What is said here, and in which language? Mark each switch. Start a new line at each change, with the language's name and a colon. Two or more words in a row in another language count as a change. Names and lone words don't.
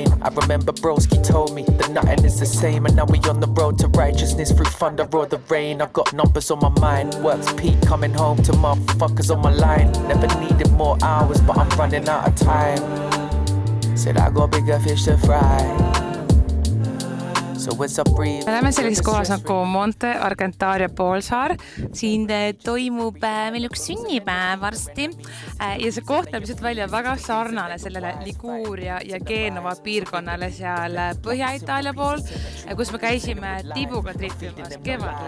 English: I remember broski told me that nothing is the same, and now we on the road to righteousness through thunder or the rain. I got numbers on my mind, work's peak, coming home to motherfuckers on my line. Never needed more hours, but I'm running out of time. Said I got bigger fish to fry. So as I breathe,
Estonian: me oleme sellises kohas nagu Monte Argentaria poolsaar. Siin toimub meil üks sünnipäev varsti ja see koht näeb lihtsalt välja väga sarnane sellele Liguria ja Genova piirkonnale seal Põhja-Itaalia pool, kus me käisime Tibuga tripimas kevadel.